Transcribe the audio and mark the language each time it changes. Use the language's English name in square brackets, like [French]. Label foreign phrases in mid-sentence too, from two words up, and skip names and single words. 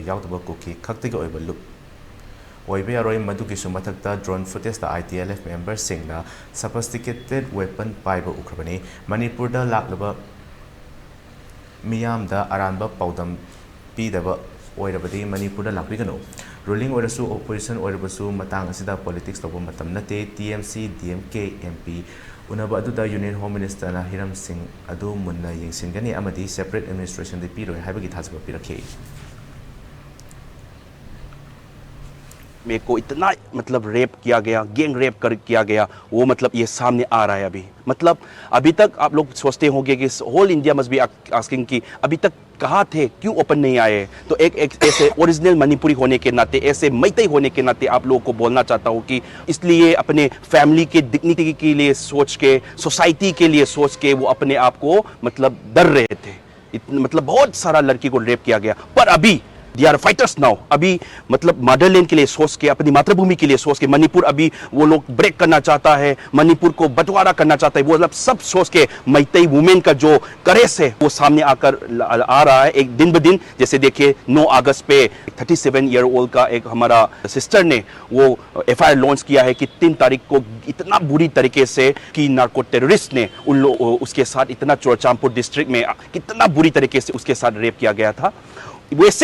[Manipuri] yaudaba Kuki khaktiga oiba loop oibe yaroi madugi sumathakta [English] drone footage [Manipuri] da ITLF members singna [English] sophisticated weapon [Manipuri] paiba ukrabani Manipur da laklaba miyam da aranba paudam pidaba oirabadi Manipur da lakbigano ruling orasu opposition orabasu matang asida politics tobo matam nate TMC DMK MP unaba aduda [English] Union Home Minister [Manipuri] na Hiram Singh adu munna yengsingani amadi [English] separate administration [Manipuri] de piro haibagi thasba pirakhe [Hindi] मेरे को इतना मतलब रेप किया गया गैंग रेप किया गया वो मतलब ये सामने आ रहा है अभी मतलब अभी तक आप लोग सोचते होंगे कि [English] whole India must be asking [Hindi] कि अभी तक कहाँ थे क्यों ओपन नहीं आए तो एक ऐसे ओरिजिनल मणिपुरी होने के नाते ऐसे मैतेई होने के नाते आप लोगों को बोलना चाहता हूँ कि इसलिए अपने फैमिली के डिग्निटी के लिए सोच के सोसाइटी के लिए सोच के वो अपने आप को मतलब डर रहे थे मतलब बहुत सारा लड़की को रेप किया गया पर अभी [English] They are fighters now. [Hindi] अभी मतलब मदरलैंड के लिए सोच के अपनी मातृभूमि के लिए सोच के मणिपुर अभी वो लोग ब्रेक करना चाहता है मणिपुर को बंटवारा करना चाहता है वो मतलब सब सोच के मैतेई वुमेन का जो करेस है वो सामने आकर आ रहा है एक दिन ब दिन जैसे देखिए 9 अगस्त पे 37 [English] year old [Hindi] का एक हमारा सिस्टर ने वो FIR लॉन्च किया है कि 3 तारीख को इतना बुरी तरीके से कि [English] narco terrorist [Hindi] ने उसके साथ इतना चोरचामपुर डिस्ट्रिक्ट में कितना बुरी तरीके से उसके साथ रेप किया गया था वैसे